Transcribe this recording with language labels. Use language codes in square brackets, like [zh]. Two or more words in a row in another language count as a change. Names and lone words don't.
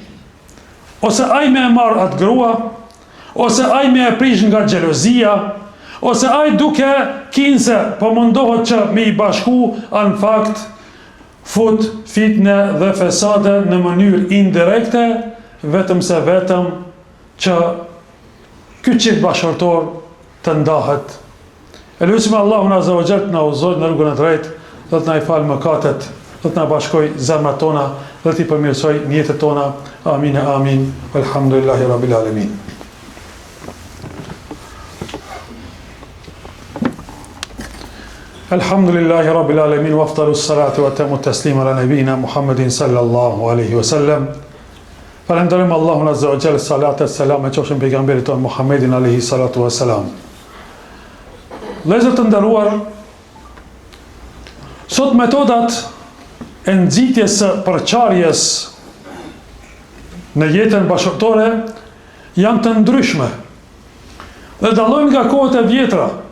[sq] Ose ai me e marr atë grua, ose ai me e prish nga xhelozia, ose ai duke kinse po mundohet që me i bashku, në fakt fut fitne dhe fesade në mënyrë indirekte, vetëm se vetëm që ky çift bashkëtorë të ndahet. E lutim Allahun [ar] عز وجل [sq] të na udhëzojë në rrugën e drejtë, dhe të na i falë mëkatet, dhe të na bashkoj zemrat tona, dhe të i përmirësoj jetët tona. Amin e amin. [ar] الحمد لله رب العالمين. الحمد لله رب العالمين، وأفضل الصلاة وأتم التسليم على نبينا محمد صلى الله عليه وسلم. [sq] Falenderojmë Allahun [ar] عز وجل, [sq] salat e selam e qofshin pejgamberit ton Muhammedin [ar] عليه الصلاة والسلام. [sq] Vëllezër të nderuar, sot metodat e nxitjes së përçarjes në jetën bashkëtorë janë të ndryshme dhe dallojnë nga kohët e vjetra.